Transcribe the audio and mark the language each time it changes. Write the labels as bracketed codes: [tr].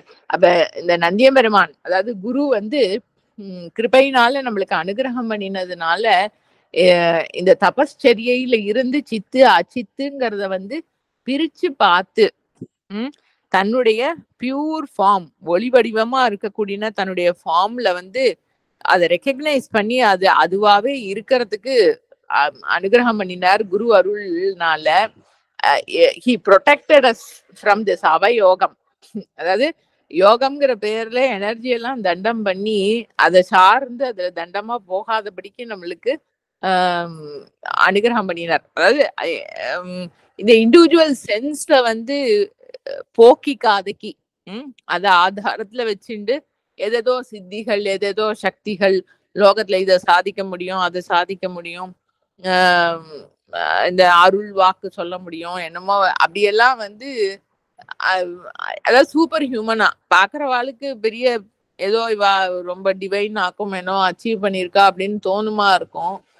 [ta] அப்ப இந்த நந்தியம்பெருமான், அதாவது குரு வந்து கிருபையினால நம்மளுக்கு அனுகிரகம் பண்ணினதுனால இந்த தபஸ்சரியையில இருந்து சித்து அச்சித்துங்கிறத வந்து பிரிச்சு பார்த்து தன்னுடைய பியூர் ஃபார்ம், ஒளி வடிவமா இருக்கக்கூடிய தன்னுடைய ஃபார்ம்ல வந்து அதை ரெக்கக்னைஸ் பண்ணி அது அதுவாவே இருக்கிறதுக்கு அனுகிரகம் பண்ணினார் குரு அருள்னால. [en] he protected us from this அவயோகம். [ta] அதாவது யோகம்ங்கிற பேர்ல எனர்ஜி எல்லாம் தண்டம் பண்ணி அதை சார்ந்து அதுல தண்டமா போகாதபடிக்கு நம்மளுக்கு அனுகிரகம் பண்ணினார். அதாவது இந்த இண்டிவிஜுவல் சென்ஸ்ல வந்து போக்கிக்காதக்கி அத ஆதாரத்துல வச்சுண்டு எதேதோ சித்திகள், எதேதோ சக்திகள், லோகத்துல இதை சாதிக்க முடியும், அதை சாதிக்க முடியும், இந்த அருள் வாக்கு சொல்ல முடியும், என்னமோ அப்படியெல்லாம் வந்து அதாவது சூப்பர் ஹியூமனா பாக்குறவாளுக்கு பெரிய ஏதோ இவா ரொம்ப டிவைன் ஆக்கும், ஏனோ அச்சீவ் பண்ணிருக்கா அப்படின்னு தோணுமா இருக்கும்.